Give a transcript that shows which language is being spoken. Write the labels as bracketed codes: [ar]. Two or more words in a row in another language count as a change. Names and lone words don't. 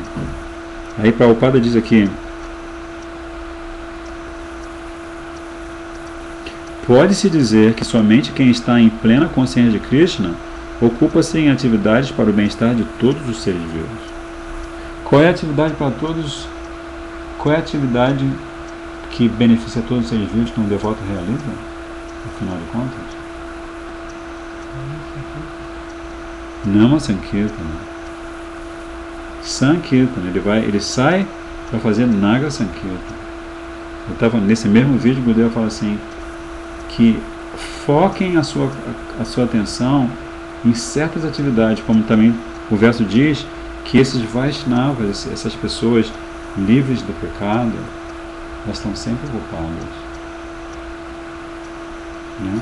[pt] Aí Prabhupada diz aqui, pode-se dizer que somente quem está em plena consciência de Krishna ocupa-se em atividades para o bem-estar de todos os seres vivos. Qual é a atividade para todos? Qual é a atividade que beneficia todos os seres vivos que um devoto realiza, no final de contas? [sa] Nama Sankirtana. [pt] Sankirtana. Ele sai para fazer [sa] Naga Sankirtana. [pt] Eu estava nesse mesmo vídeo, o Gurudeva fala assim, que foquem a sua atenção em certas atividades, como também o verso diz, que esses Vaishnavas, essas pessoas livres do pecado, elas estão sempre ocupadas, né?